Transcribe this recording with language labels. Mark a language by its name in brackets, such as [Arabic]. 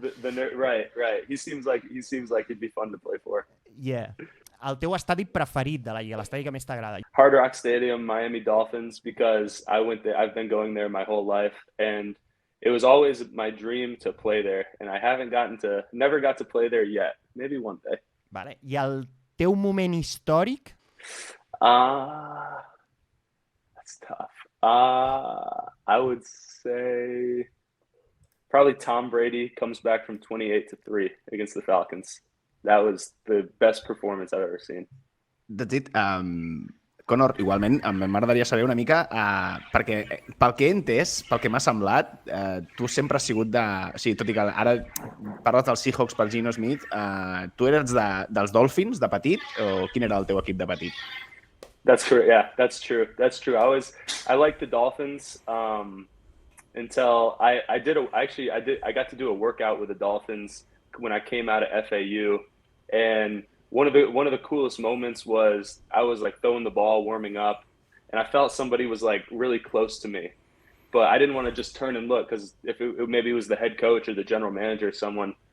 [English] The nerd, right. He seems like he'd be fun to play for. Yeah. [Catalan] el teu estadi preferit de la Lliga, l'estadi que més t'agrada. [English] Hard Rock Stadium, Miami Dolphins, because I went there. I've been going there my whole life, and it was always my dream to play there, and I never got to play there yet. Maybe one day. Vale. [Catalan] I el teu moment històric? [English] That's tough. I would say probably Tom Brady comes back from 28-3 against the Falcons. That was the best performance I've ever seen. That's it. [Catalan] Conor, igualment, m'agradaria saber una mica, perquè pel que he entès, pel que m'ha semblat, tu sempre has sigut de... O sigui, tot i que ara parles dels Seahawks per Geno Smith, tu eres dels Dolphins de petit, o quin era el teu equip de petit? [English] That's true. Yeah, that's true. That's true. I liked the Dolphins until I got to do a workout with the Dolphins when I came out of FAU, and one of the coolest moments was I was like throwing the ball, warming up, and I felt somebody was like really close to me, but I didn't want to just turn and look because if maybe it was the head coach or the general manager or someone.